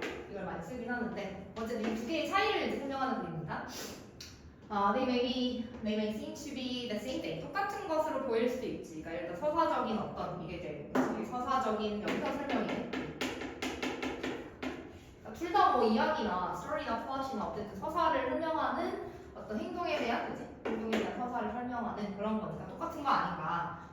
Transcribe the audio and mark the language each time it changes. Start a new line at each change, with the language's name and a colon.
Korean: 이걸 많이 쓰긴 하는데 어쨌든 이 두 개의 차이를 이제 설명하는 글입니다.
English: they may seem to be the same thing.
Korean: 똑같은 것으로 보일 수도 있지. 그러니까 예를 들어 서사적인 어떤 이게 이제 서사적인 영상 설명이네. 그러니까 둘 다 뭐 이야기나 스토리나 플롯이나 어쨌든 서사를 설명하는 어떤 행동에 대한 그치? 행동에 대한 서사를 설명하는 그런 거니까 똑같은 거 아닌가.